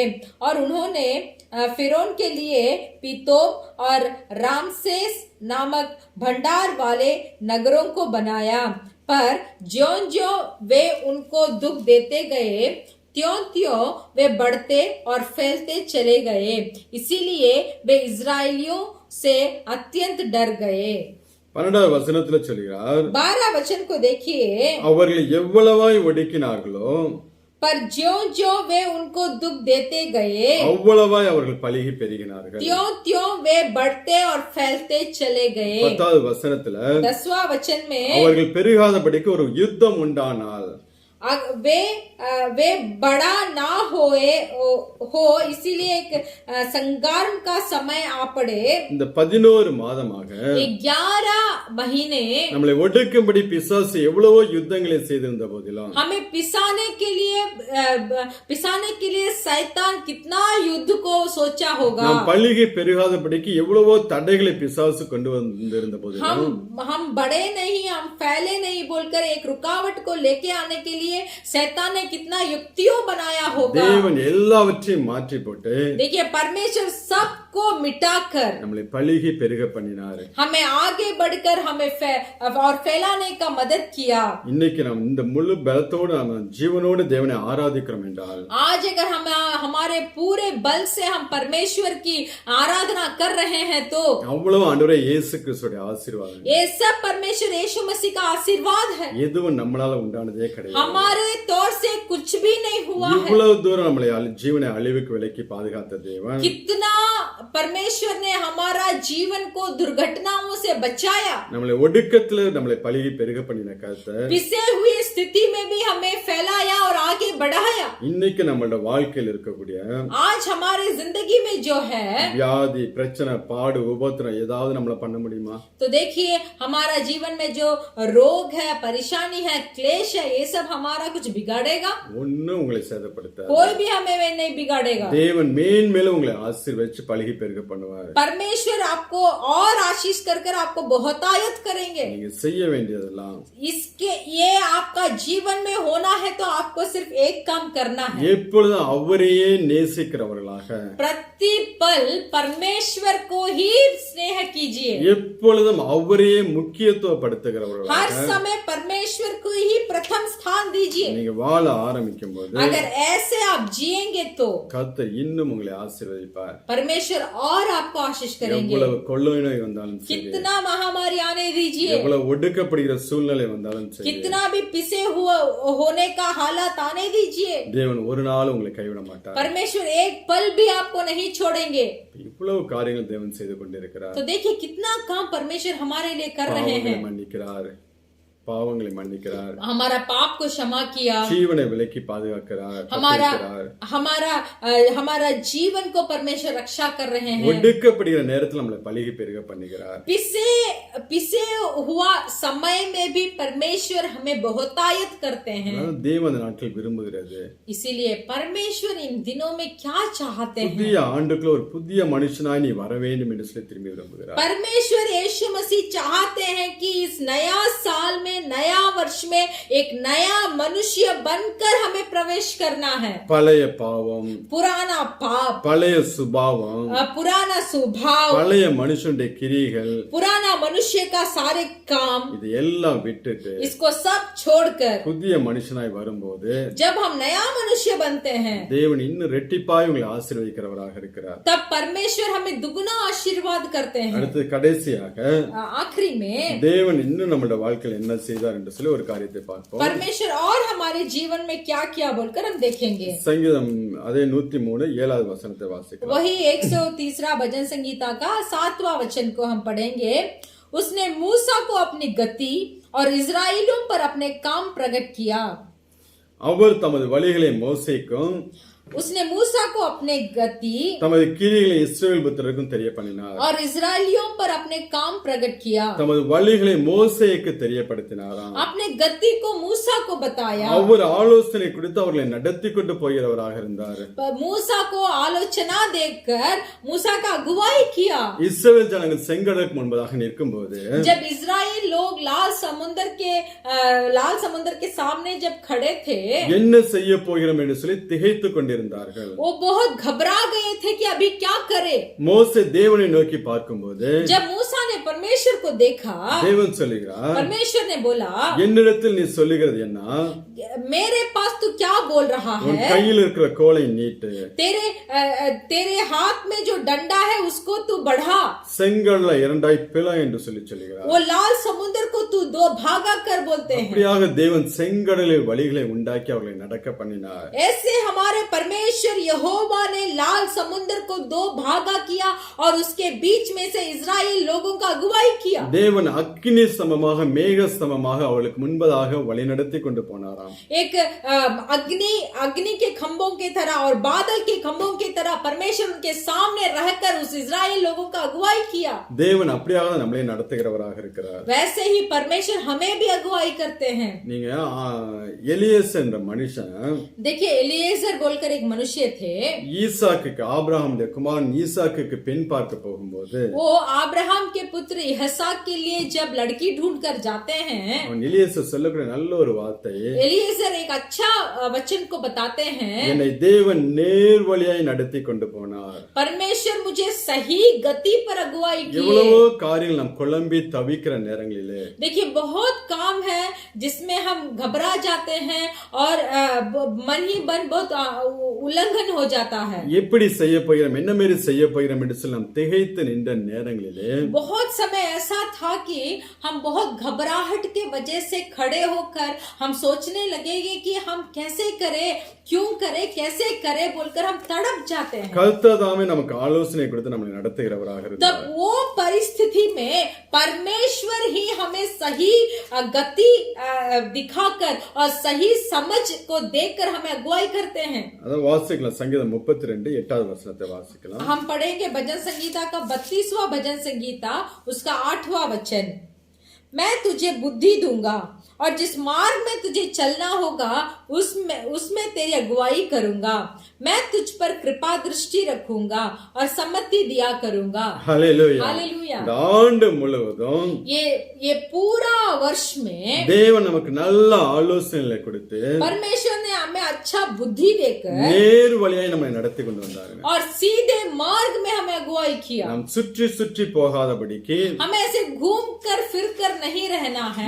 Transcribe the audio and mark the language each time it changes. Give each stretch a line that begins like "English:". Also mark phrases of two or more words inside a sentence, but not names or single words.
Hindi: और उन्होंने फिरौन के लिए पितोम और रामसेस नामक भंडार वाले नगरों को बनाया, पर ज्यों वे उनको दुख देते गए त्यों वे बढ़ते और फैलते चले गए. इसीलिए वे इस्राएलियों से अत्यंत डर गए.
Tamil: 12வது வசனத்துல சொல்கிறார்,
Hindi: 12 वचन को देखिए,
Tamil: அவர்கள் எவ்வளவாய் ஒடுக்கினார்களோ
Hindi: पर ज्यों वे उनको दुख देते गए
Tamil: அவ்வளவாய் அவர்கள் பலுகி பெருகினார்கள்.
Hindi: त्यों वे बढ़ते और फैलते चले गए.
Tamil: 10வது வசனத்துல
Hindi: 10वां वचन में
Tamil: அவர்கள் பெருகாதபடிக்கு ஒரு யுத்தம் உண்டானால்
Hindi: वे बड़ा ना होए हो, इसीलिए एक संगार का समय आ पड़े।
Tamil: இந்த 11 மாதமாக
Hindi: 11 महीने
Tamil: நம்மளை ஒடுக்கும்படி பிசாசு எவ்வளவோ யுத்தங்களை செய்திருந்த போதிலும்
Hindi: हमें पिसाने के लिए शैतान कितना युद्ध को सोचा होगा।
Tamil: நாம் பள்ளிகை பெருகாதபடிக்கு எவ்வளவோ தடைகளை பிசாசு கொண்டு வந்திருந்த போதிலும்
Hindi: हम बड़े नहीं, हम फैले नहीं बोलकर एक रुकावट को लेके आने के लिए शैतान ने कितना युक्तियों बनाया होगा।
Tamil: தேவன் எல்லாவற்றையும் மாற்றி போட்டு
Hindi: देखिए, परमेश्वर सबको मिटाकर
Tamil: நம்மளை பள்ளிகை பெருக பண்ணினாரு.
Hindi: हमें आगे बढ़कर हमें और फैलाने का मदद किया।
Tamil: இன்னைக்கு நாம் இந்த முழு பலத்தோடு நம்ம ஜீவனோடு தேவனை ஆராதிக்கிறோம் என்றால்
Hindi: आज अगर हम हमारे पूरे बल से हम परमेश्वर की आराधना कर रहे हैं तो
Tamil: அவ்வளவு ஆண்டவரே இயேசு கிறிஸ்துவோட ஆசீர்வாதம்.
Hindi: ये सब परमेश्वर यीशु मसीह का आशीर्वाद है।
Tamil: எதுவும் நம்மளால உண்டானதே கிடையாது.
Hindi: हमारे तौर से कुछ भी नहीं हुआ है।
Tamil: இவ்வளவு தூரம் நம்மளை ஜீவனை அழிவுக்கு விலக்கி பாதுகாத்த தேவன்
Hindi: कितना परमेश्वर ने हमारा जीवन को दुर्घटनाओं से बचाया।
Tamil: நம்மளை ஒடுக்கத்துல நம்மளை பழகி பெருக பண்ணின கர்த்தர்
Hindi: पिसे हुई स्थिति में भी हमें फैलाया और आगे बढ़ाया।
Tamil: இன்னைக்கு நம்மளோட வாழ்க்கையில் இருக்கக்கூடிய
Hindi: आज हमारे जिंदगी में जो है
Tamil: வியாதி பிரச்சனை பாடு உபத்திரம் ஏதாவது நம்மள பண்ண முடியுமா?
Hindi: तो देखिए, हमारा जीवन में जो रोग है, परेशानी है, क्लेश है, ये सब हमारा कुछ बिगाड़ेगा?
Tamil: ஒண்ணும் உங்களை சேதப்படுத்த
Hindi: कोई भी हमें नहीं बिगाड़ेगा।
Tamil: தேவன் மேன்மேலும் உங்களை ஆசீர்வதிச்சு பழகி பெருக பண்ணுவார்.
Hindi: परमेश्वर आपको और आशीष कर आपको बहुतायत करेंगे।
Tamil: நீங்க செய்ய வேண்டியதெல்லாம்
Hindi: इसके ये आपका जीवन में होना है तो आपको सिर्फ एक काम करना है।
Tamil: எப்பொழுதும் அவரையே நேசிக்கிறவர்களாக
Hindi: प्रति पल परमेश्वर को ही स्नेह कीजिए।
Tamil: எப்பொழுதும் அவரையே
Hindi: हर
Tamil: முக்கியத்துவப்படுத்துகிறவர்களாக
Hindi: समय परमेश्वर को ही प्रथम स्थान दीजिए।
Tamil: நீங்க வாழ ஆரம்பிக்கும் போது
Hindi: अगर ऐसे आप जिएंगे तो
Tamil: கர்த்தர் இன்னும் உங்களை ஆசீர்வதிப்பார்.
Hindi: परमेश्वर और आपको आशीष करेंगे।
Tamil: எவ்வளவு கொள்ளை நோய் வந்தாலும் சரி,
Hindi: कितना महामारी आने दीजिए,
Tamil: எவ்வளவு ஒடுக்கப்படுகிற சூழ்நிலை வந்தாலும் சரி,
Hindi: कितना भी पिसे हुआ होने का हालात आने दीजिए,
Tamil: தேவன் ஒரு நாள் உங்களை கைவிட மாட்டார்.
Hindi: परमेश्वर एक पल भी आपको नहीं छोड़ेंगे।
Tamil: இவ்வளவு காரியங்கள் தேவன் செய்து கொண்டிருக்கிறார்.
Hindi: तो देखिए, कितना काम परमेश्वर हमारे लिए कर रहे
Tamil: பாவங்களை
Hindi: हैं।
Tamil: மன்னிக்கிறார், பாவங்களை மன்னிக்கிறார்,
Hindi: हमारा पाप को क्षमा किया,
Tamil: ஜீவனை விலக்கி பாதுகாக்கிறார்,
Hindi: हमारा
Tamil: தப்புவிக்கிறார்.
Hindi: हमारा जीवन को परमेश्वर रक्षा कर रहे हैं।
Tamil: ஒடுக்கப்படுகிற நேரத்தில் நம்மளை பழகி பெருக பண்ணுகிறார்.
Hindi: पिसे हुआ समय में भी परमेश्वर हमें बहुतायत करते हैं।
Tamil: அதாவது தேவன் அந்த நாட்கள் விரும்புகிறது.
Hindi: इसीलिए परमेश्वर इन दिनों में क्या चाहते हैं?
Tamil: புதிய ஆண்டுக்குள்ள ஒரு புதிய மனுஷனாய் நீ வர வேண்டும் என்று சொல்லி திரும்பி விரும்புகிறார்.
Hindi: परमेश्वर यीशु मसीह चाहते हैं कि इस नया साल में, नया वर्ष में एक नया मनुष्य बनकर हमें प्रवेश करना है।
Tamil: பழைய பாவம்,
Hindi: पुराना पाप,
Tamil: பழைய சுபாவம்,
Hindi: पुराना स्वभाव,
Tamil: பழைய மனுஷனுடைய கிரிகள்,
Hindi: पुराना मनुष्य का सारे काम,
Tamil: இது எல்லாம் விட்டுட்டு
Hindi: इसको सब छोड़कर
Tamil: புதிய மனுஷனாய் வரும்போது
Hindi: जब हम नया मनुष्य बनते हैं
Tamil: தேவன் இன்னும் ரெட்டிப்பாய் உங்களை ஆசீர்வதிக்கிறவராக இருக்கிறார்.
Hindi: तब परमेश्वर हमें दुगना आशीर्वाद करते हैं।
Tamil: அடுத்து கடைசியாக
Hindi: आखिरी में
Tamil: தேவன் இன்னும் நம்மளோட வாழ்க்கையில் என்ன செய்தார் என்று சொல்லி ஒரு காரியத்தை பார்ப்போம்.
Hindi: परमेश्वर और हमारे जीवन में क्या किया बोलकर हम देखेंगे।
Tamil: சங்கீதம் அதே 103 7வது வசனத்தை வாசிக்கலாம்.
Hindi: वही 103 भजन संगीता का 7वां वचन को हम पढ़ेंगे। उसने मूसा को अपनी गति और इजराइलियों पर अपने काम प्रकट किया।
Tamil: அவர் தமது வழிகளை மோசேக்கும்
Hindi: उसने मूसा को अपने गति
Tamil: தமது கிரிகளை இஸ்ரவேல் புத்திரருக்கும் தெரிய பண்ணினார்.
Hindi: और इजराइलियों पर अपने काम प्रकट किया।
Tamil: தமது வழிகளை மோசேக்கு தெரியப்படுத்தினாராம்.
Hindi: अपने गति को मूसा को बताया।
Tamil: அவர் ஆலோசனை கொடுத்து அவர்களை நடத்தி கொண்டு போகிறவராக இருந்தார்.
Hindi: मूसा को आलोचना देकर मूसा का अगुवाई किया।
Tamil: இஸ்ரவேல் ஜனங்கள் செங்கடலுக்கு முன்பதாக நிற்கும்போது
Hindi: जब इजराइल लोग लाल समुद्र के सामने जब खड़े थे,
Tamil: என்ன செய்ய போகிறோம் என்று சொல்லி திகைத்துக் கொண்டிருந்தார்கள்.
Hindi: वो बहुत घबरा गए थे कि अभी क्या करे।
Tamil: மோசே தேவனை நோக்கி பார்க்கும்போது
Hindi: जब मूसा ने परमेश्वर को देखा,
Tamil: தேவன் சொல்லுகிறார்,
Hindi: परमेश्वर ने बोला,
Tamil: என்னிடத்தில் நீ சொல்லுகிறது என்ன?
Hindi: मेरे पास तू क्या बोल रहा
Tamil: உன்
Hindi: है?
Tamil: கையில் இருக்கிற கோலை நீட்டு,
Hindi: तेरे हाथ में जो डंडा है उसको तू बढ़ा,
Tamil: செங்கடலை இரண்டாய் பிள என்று சொல்லி சொல்லுகிறார்.
Hindi: वो लाल समुद्र को तू दो भागा कर बोलते हैं।
Tamil: அப்படியாக தேவன் செங்கடலில் வழிகளை உண்டாக்கி அவர்களை நடக்க பண்ணினார்.
Hindi: ऐसे हमारे परमेश्वर यहोवा ने लाल समुद्र को 2 भागा किया और उसके बीच में से इजराइल लोगों का अगुवाई किया।
Tamil: தேவன் அக்கினி ஸ்தம்பமாக மேக ஸ்தம்பமாக அவளுக்கு முன்பதாக வழிநடத்தி கொண்டு போனாராம்.
Hindi: एक अग्नि के खंभों की तरह और बादल के खंभों की तरह परमेश्वर उनके सामने रहकर उस इजराइल लोगों का अगुवाई किया।
Tamil: தேவன் அப்படியாக நம்மளை நடத்துகிறவராக இருக்கிறார்.
Hindi: वैसे ही परमेश्वर हमें भी अगुवाई करते हैं।
Tamil: நீங்க எலியேஸ் என்ற மனுஷன்,
Hindi: देखिए एलिएजर बोलकर एक मनुष्य थे,
Tamil: ஈசாக்குக்கு ஆபிரகாமுடைய குமாரன் ஈசாக்குக்கு பெண் பார்க்க போகும்போது
Hindi: वो अब्राहम के पुत्र इसहाक के लिए जब लड़की ढूंढ कर जाते हैं,
Tamil: அவன் எலியேசர் சொல்லக்கூடிய நல்ல ஒரு வார்த்தை,
Hindi: एलिएजर एक अच्छा वचन को बताते हैं,
Tamil: என்னை தேவன் நேர் வழியாய் நடத்தி கொண்டு போனார்.
Hindi: परमेश्वर मुझे सही गति पर अगुवाई की।
Tamil: எவ்வளவோ காரியங்கள் நாம் குழம்பி தவிக்கிற நேரங்களிலே,
Hindi: देखिए बहुत काम है जिसमें हम घबरा जाते हैं और मन ही मन बहुत उल्लंघन हो जाता है।
Tamil: எப்படி செய்ய போகிறோம், என்ன மாரி செய்ய போகிறோம் என்று சொல்லி நாம் திகைத்து நின்ற நேரங்களிலே
Hindi: बहुत समय ऐसा था कि हम बहुत घबराहट के वजह से खड़े होकर हम सोचने लगेंगे कि हम कैसे करें, क्यों करें, कैसे करें बोलकर हम तड़प जाते हैं।
Tamil: கர்த்தர் தாமே நமக்கு ஆலோசனை கொடுத்து நம்மை நடத்துகிறவராக
Hindi: तब
Tamil: இருக்கிறார்.
Hindi: वो परिस्थिति में परमेश्वर ही हमें सही गति दिखाकर और सही समझ को देकर हमें अगुवाई करते हैं।
Tamil: அத வாசிக்கலாம். சங்கீதம் 32 8வது வசனத்தை வாசிக்கலாம்.
Hindi: हम पढ़ेंगे भजन संगीता का 32वां भजन संगीता उसका 8वां वचन। मैं तुझे बुद्धि दूंगा और जिस मार्ग में तुझे चलना होगा उसमें तेरी अगुवाई करूंगा। मैं तुझ पर कृपा दृष्टि रखूंगा और सम्मति दिया करूंगा।
Tamil: ஹல்லேலூயா.
Hindi: हालेलुया।
Tamil: இந்த ஆண்டு முழுவதும்
Hindi: ये पूरा वर्ष में
Tamil: தேவன் நமக்கு நல்ல ஆலோசனைகளை கொடுத்து
Hindi: परमेश्वर ने हमें अच्छा बुद्धि देकर
Tamil: நேர் வழியாய் நம்மை நடத்தி கொண்டு வந்தாருங்க.
Hindi: और सीधे मार्ग में हमें अगुवाई किया।
Tamil: நாம் சுற்றி சுற்றி போகாதபடிக்கு
Hindi: हमें ऐसे घूम कर फिर कर नहीं रहना है।